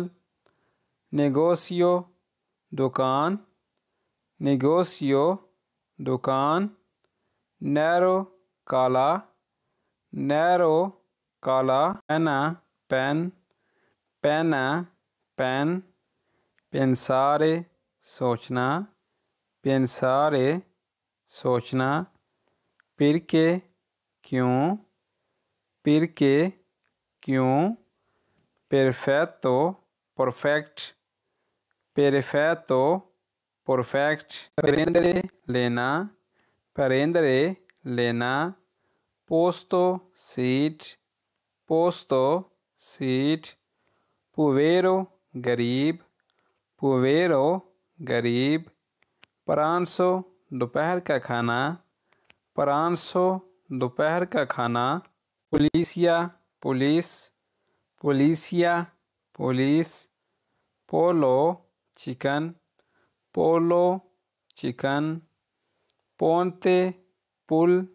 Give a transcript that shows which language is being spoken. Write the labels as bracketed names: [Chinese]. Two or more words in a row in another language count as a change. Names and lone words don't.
[Hindi] नेगोशियो दुकान, नेगोशियो दुकान। नैरो काला, नैरो काला। पेना पेन, पेना पेन। पेंसारे सोचना, pensare सोचना, perché क्यों, perché क्यों, perfetto perfect, perfetto perfect, prendere लेना, prendere लेना, posto seat, posto seat, povero गरीब, povero गरीब, परांसो दोपहर का खाना, परांसो दोपहर का खाना, पुलिसिया पुलिस, पुलिसिया पुलिस, पोलो चिकन, पोलो चिकन, पोंते पुल,